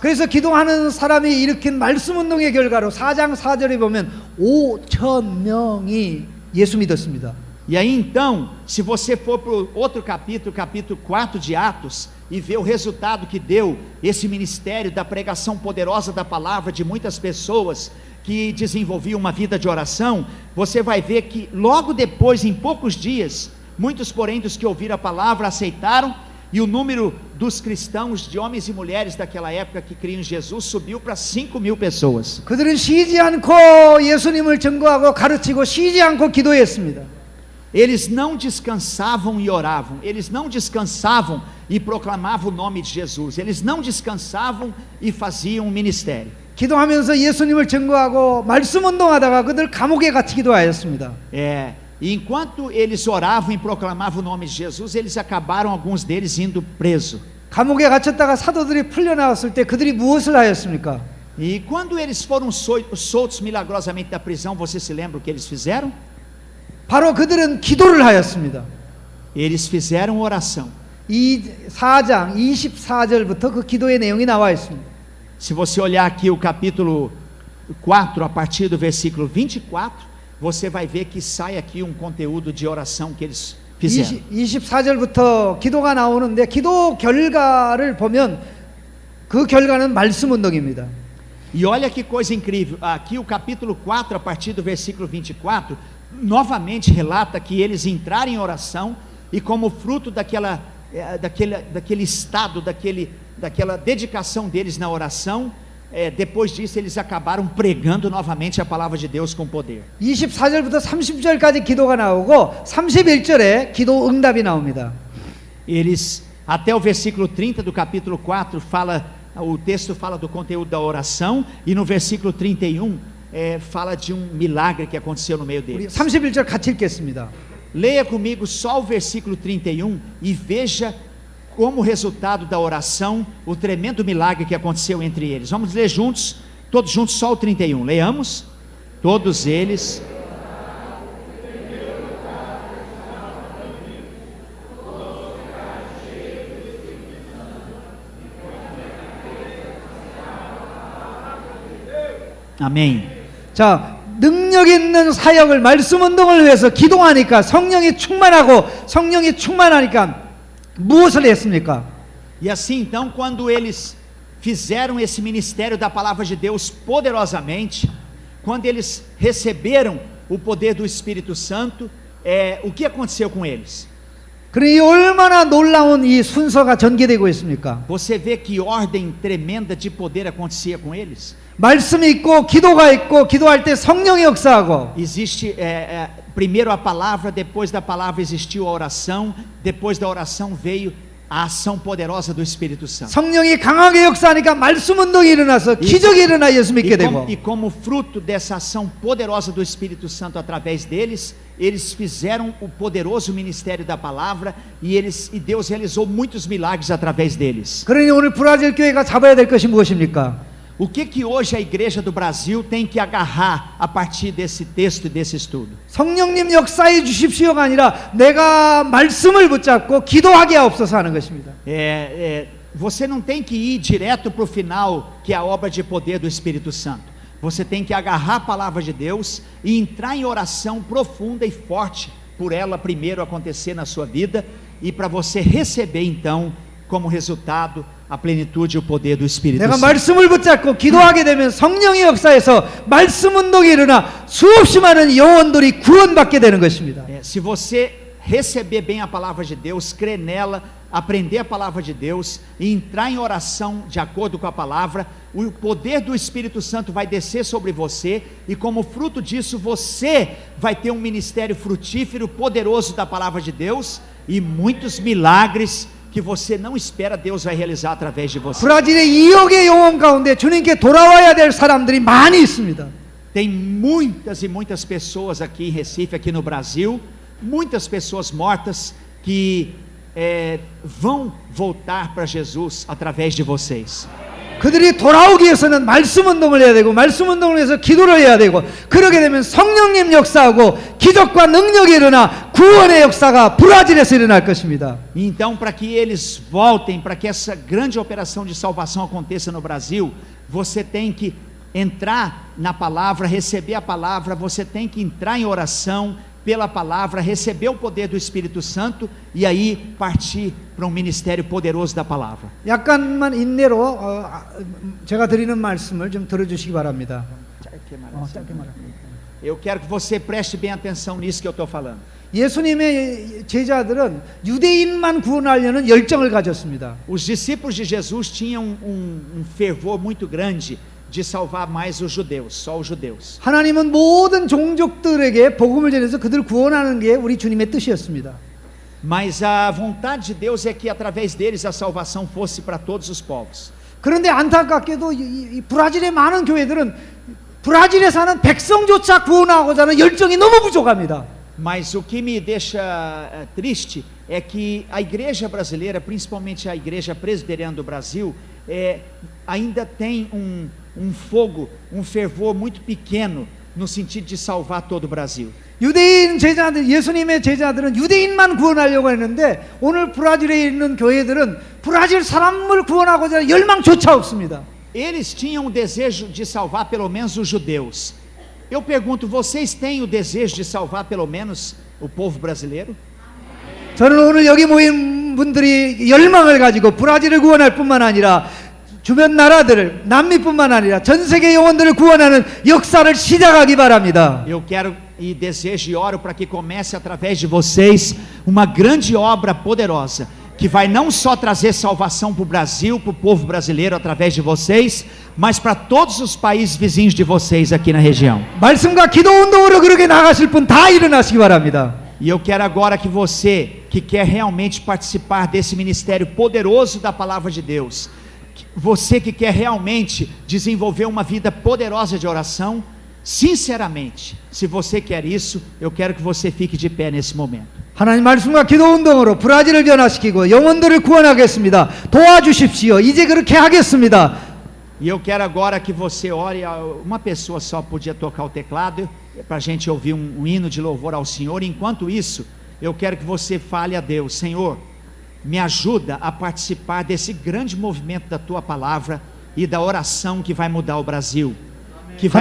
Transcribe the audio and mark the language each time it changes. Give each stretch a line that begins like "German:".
Korean: 그래서 기도하는 사람이 일으킨 말씀 운동의 결과로 4장 4절에 보면 5천 명이 예수 믿었습니다.
Portuguese: E aí então, se você for para o outro capítulo, capítulo 4 de Atos, e ver o resultado que deu esse ministério da pregação poderosa da palavra de muitas pessoas que desenvolviam uma vida de oração, você vai ver que logo depois, em poucos dias, muitos porém dos que ouviram a palavra aceitaram, e o número dos cristãos, de homens e mulheres daquela época que criam em Jesus, subiu para 5.000 pessoas.
Korean: 그들은 쉬지 않고 예수님을 증거하고 가르치고 쉬지 않고 기도했습니다.
Portuguese: Eles não descansavam e oravam, eles não descansavam e proclamavam o nome de Jesus, eles não descansavam e faziam um ministério.
Korean: 기도하면서 예수님을 증거하고 말씀 운동하다가 그들 감옥에 갇히기도 하였습니다.
Portuguese: E enquanto eles oravam e proclamavam o nome de Jesus, eles acabaram, alguns deles, indo preso.
Korean: 감옥에 갇혔다가 사도들이 풀려나왔을 때 그들이 무엇을 하였습니까?
Portuguese: E quando eles foram soltos milagrosamente da prisão, você se lembra o que eles fizeram?
Korean: 바로 그들은 기도를 하였습니다.
Portuguese: Eles fizeram oração.
Korean: 이 4장 24절부터 그 기도의 내용이 나와 있습니다.
Portuguese: Se você olhar aqui o capítulo 4, a partir do versículo 24, você vai ver que sai aqui um conteúdo de oração que eles fizeram.
Korean: 24절부터 기도가 나오는데 기도 결과를 보면 그 결과는 말씀 운동입니다.
Portuguese: E olha que coisa incrível, aqui o capítulo 4, a partir do versículo 24, novamente relata que eles entraram em oração e como fruto daquele estado, daquela dedicação deles na oração, depois disso eles acabaram pregando novamente a palavra de Deus com poder.
Korean: 24절부터 30절까지 기도가 나오고 31절에 기도 응답이 나옵니다.
Portuguese: Eles, até o versículo 30 do capítulo 4, o texto fala do conteúdo da oração, e no versículo 31 fala de um milagre que aconteceu no meio
Korean: 우리
Portuguese: deles.
Korean: 31절 같이 읽겠습니다.
Portuguese: Leia comigo só o versículo 31 e veja como resultado da oração, o tremendo milagre que aconteceu entre eles. Vamos ler juntos, todos juntos, só o 31. Leamos. Todos eles. Amém.
Korean: 자, 능력 있는 사역을 말씀 운동을 위해서 기도하니까 성령이 충만하니까 무엇을 했습니까?
Portuguese: E assim então, quando eles fizeram esse ministério da palavra de Deus poderosamente, quando eles receberam o poder do Espírito Santo, o que aconteceu com eles?
Korean: 그러니 얼마나 놀라운 이 순서가 전개되고 있습니까?
Portuguese: Você vê que ordem tremenda de poder acontecia com eles?
Korean: 말씀이 있고 기도가 있고 기도할 때 성령이 역사하고
Portuguese: Existe primeiro a palavra, depois da palavra existiu a oração, depois da oração veio a ação poderosa do Espírito Santo.
Korean: 성령이 강하게 역사하니까 말씀 운동이 일어나서 기적이 일어나 예수 믿게 되고
Portuguese: E como fruto dessa ação poderosa do Espírito Santo através deles, eles fizeram o poderoso ministério da palavra e Deus realizou muitos milagres através deles.
Korean: 그러니 오늘 브라질 교회가 잡아야 될 것이 무엇입니까?
Portuguese: O que hoje a igreja do Brasil tem que agarrar a partir desse texto e desse estudo?
Korean: 성령님 역사해 주십시오가 아니라 내가 말씀을 붙잡고 기도하게 하옵소서 하는 것입니다.
Portuguese: Você não tem que ir direto para o final, que é a obra de poder do Espírito Santo. Você tem que agarrar a palavra de Deus e entrar em oração profunda e forte por ela primeiro acontecer na sua vida, e para você receber então como resultado a plenitude e o poder do Espírito
Korean: 내가
Portuguese: Santo.
Korean: 말씀을 붙잡고 기도하게 되면 성령의 역사에서 말씀 운동이 일어나 수없이 많은 영혼들이 구원받게 되는 것입니다.
Portuguese: Se você receber bem a palavra de Deus, crer nela, aprender a palavra de Deus e entrar em oração de acordo com a palavra, o poder do Espírito Santo vai descer sobre você, e como fruto disso você vai ter um ministério frutífero, poderoso da palavra de Deus, e muitos milagres que você não espera Deus vai realizar através de você.
Korean: 브라질의 2억의 영혼 가운데 주님께 돌아와야 될 사람들이 많이 있습니다.
Portuguese: Tem muitas e muitas pessoas aqui em Recife, aqui no Brasil, muitas pessoas mortas que vão voltar para Jesus através de vocês.
Korean: 그들이 돌아오기 위해서는 말씀 운동을 해야 되고, 말씀 운동을 해서 기도를 해야 되고, 그러게 되면 성령님 역사하고 기적과 능력이 일어나 구원의 역사가 브라질에서 일어날 것입니다.
Portuguese: Então, para que eles voltem, para que essa grande operação de salvação aconteça no Brasil, você tem que entrar na palavra, receber a palavra, você tem que entrar em oração pela palavra, receber o poder do Espírito Santo e aí partir para um ministério poderoso da palavra.
Korean: 약간만 인내로 제가 드리는 말씀을 좀 들어주시기 바랍니다. 짧게 말합니다.
Portuguese: Eu quero que você preste bem atenção nisso que eu estou falando.
Korean: 예수님의 제자들은 유대인만 구원하려는 열정을 가졌습니다.
Portuguese: Os discípulos de Jesus tinham um fervor muito grande de salvar mais os judeus, só os judeus.
Korean: 하나님은 모든 종족들에게 복음을 전해서 그들을 구원하는 게 우리 주님의 뜻이었습니다.
Portuguese: Mas a vontade de Deus é que através deles a salvação fosse para todos os povos.
Korean: 그런데 안타깝게도 이 브라질의 많은 교회들은 브라질에 사는 백성조차 구원하고자 하는 열정이 너무 부족합니다.
Portuguese: Mas o que me deixa triste é que a igreja brasileira, principalmente a igreja presbiteriana do Brasil, ainda tem um fogo, um fervor muito pequeno no sentido de salvar todo o Brasil.
Korean: 유대인 제자들, 예수님의 제자들은 유대인만 구원하려고 했는데 오늘 브라질에 있는 교회들은 브라질 사람을 구원하고자 하는 열망조차 없습니다.
Portuguese: Eles tinham o desejo de salvar pelo menos os judeus. Eu pergunto, vocês têm o desejo de salvar pelo menos o povo brasileiro?
Korean: 저는 오늘 여기 모인 분들이 열망을 가지고 브라질을 구원할 뿐만 아니라 주변 나라들을, 남미뿐만 아니라 전 세계 영혼들을 구원하는 역사를 시작하기 바랍니다.
Portuguese: Eu quero e desejo e oro para que comece através de vocês uma grande obra poderosa, que vai não só trazer salvação para o Brasil, para o povo brasileiro através de vocês, mas para todos os países vizinhos de vocês aqui na região.
Korean: 말씀과 기도 운동으로 그렇게 나가실 분 다 일어나시기 바랍니다.
Portuguese: E eu quero agora que você, que quer realmente participar desse ministério poderoso da palavra de Deus, você que quer realmente desenvolver uma vida poderosa de oração, sinceramente, se você quer isso, eu quero que você fique de pé nesse momento.
Korean: 하나님 말씀과 기도 운동으로 브라질을 변화시키고 영혼들을 구원하겠습니다. 도와주십시오. 이제 그렇게 하겠습니다.
Portuguese: E eu quero agora que você ore. Uma pessoa só podia tocar o teclado para a gente ouvir um hino de louvor ao Senhor. Enquanto isso, eu quero que você fale a Deus: Senhor, me ajuda a participar desse grande movimento da Tua Palavra e da oração que vai mudar o Brasil, que vai